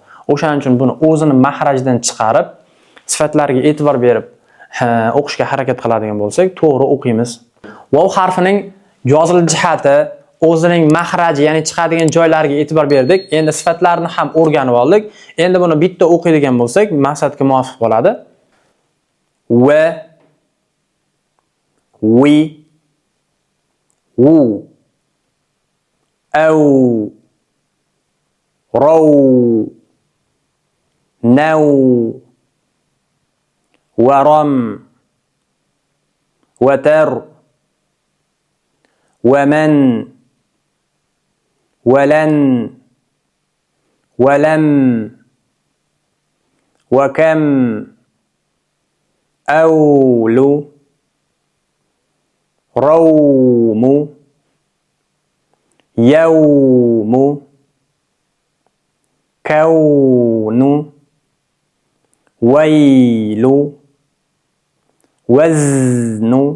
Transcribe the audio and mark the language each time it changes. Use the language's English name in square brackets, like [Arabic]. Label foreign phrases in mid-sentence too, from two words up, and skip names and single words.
[Uzbek] O'shaning uchun buni o'zini mahrajdan chiqarib, sifatlariga e'tibor berib o'qishga harakat qiladigan bo'lsak, to'g'ri o'qiymiz. Wow harfining yozilish jihati, o'zining mahraji, ya'ni chiqadigan joylariga e'tibor berdik. Endi sifatlarini ham o'rganib oldik. Endi buni bitta o'qiydigan bo'lsak, maqsadga muvofiq bo'ladi. Va, [Arabic] وِ، وُ، أَوْ، رَوْ، نَوْ، وَرَمْ، وَتَرْ، وَمَنْ, ولن ولم وكم أول روم يوم كون ويل وزن